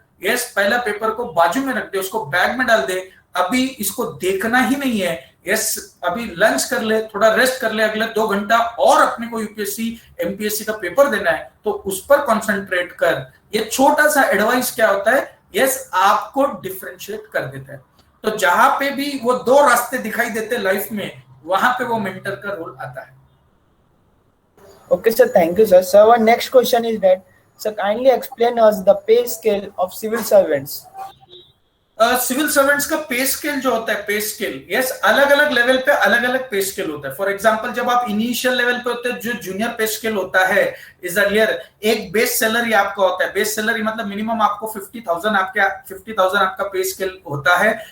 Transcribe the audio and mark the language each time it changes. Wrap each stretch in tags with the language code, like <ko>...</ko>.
<hi>Yes, पहला paper को बाजू में रख दे, उसको बैग में डाल दे, अभी इसको देखना ही नहीं है, यस, अभी लंच कर ले, थोड़ा रेस्ट कर ले, अगले 2 घंटा और अपने को यूपीएससी एमपीएससी का पेपर देना है तो उस पर कॉन्सेंट्रेट कर। ये छोटा सा एडवाइस क्या होता है, यस, आपको डिफरेंशिएट कर देता है। तो जहां पे भी वो 2 रास्ते दिखाई देते लाइफ में, वहां पे वो मेंटर का रोल आता है।</hi> <en>Okay, sir. Thank you, sir. Sir, our next question is that, sir, kindly explain us the pay scale of civil servants.</en> <hi>Civil servants का पे स्केल जो होता है, पे स्केल, यस, अलग अलग लेवल पे अलग अलग पे स्केल होता है। फॉर एग्जांपल, जब आप इनिशियल लेवल पे होते हैं, जो जूनियर पे स्केल होता है इज अर्लियर, एक बेस सैलरी आपका होता है। बेस सैलरी मतलब मिनिमम आपको 50,000 आपका पे स्केल होता है।</hi>